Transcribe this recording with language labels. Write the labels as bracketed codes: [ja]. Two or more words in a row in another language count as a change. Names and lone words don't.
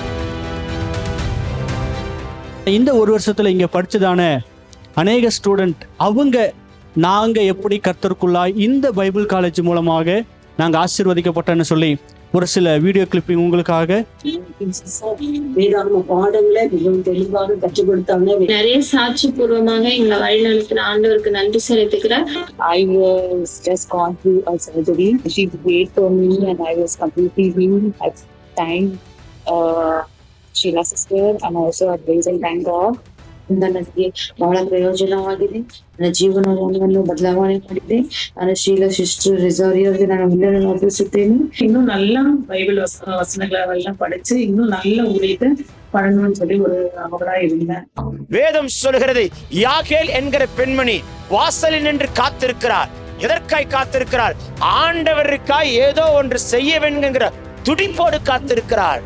[ta] இந்த ஒரு வருஷத்தில் இங்கே படித்ததான அநேக ஸ்டூடெண்ட் அவங்க நாங்கள் எப்படி கர்த்தருக்குள்ளாய் இந்த [en] Bible college [ta] மூலமாக நாங்கள் ஆசீர்வதிக்கப்பட்டோன்னு சொல்லி ஒரு சில [en] video clipping [ta] உங்களுக்காக. வேதாகம பாடங்களை மிகவும் தெளிவாக கற்றுக் கொடுத்தாங்க. நிறைய சாட்சி பூர்வமாக எங்களை வழிநடத்தின ஆண்டவருக்கு நன்றி செலுத்துக்கிறேன். [en] I was just gone through a surgery. She prayed for me and I was completely healed. I thank Sheila sister and also I praise and thank God. [kn] ನನಗೆ ಬಹಳ ಪ್ರಯೋಜನವಾಗಿದೆ. ನನ್ನ ಜೀವನವನ್ನು ಬದಲಾವಣೆ ಮಾಡಿದೆ. ನಾನು ಶೀಲಾ ಸಿಸ್ಟರ್ ರಿಸಾರಿಯೋಗೆ ನಾನು ವಂದನೆ ಅರ್ಪಿಸುತ್ತೇನೆ. [ta] இன்னும் நல்லா பைபிள் வசனங்களெல்லாம் படிச்சு இன்னும் நல்ல ஊழியத்தை பண்ணணும்னு சொல்லி ஒரு அவங்களா இருந்தேன். வேதம் சொல்கிறது, யாகேல் என்கிற பெண்மணி வாசலில் நின்று காத்திருக்கிறார். எதற்காய் காத்திருக்கிறார்? ஆண்டவருக்காய் ஏதோ ஒன்று செய்ய வேண்டுங்கிற துடிப்போடு காத்திருக்கிறார்.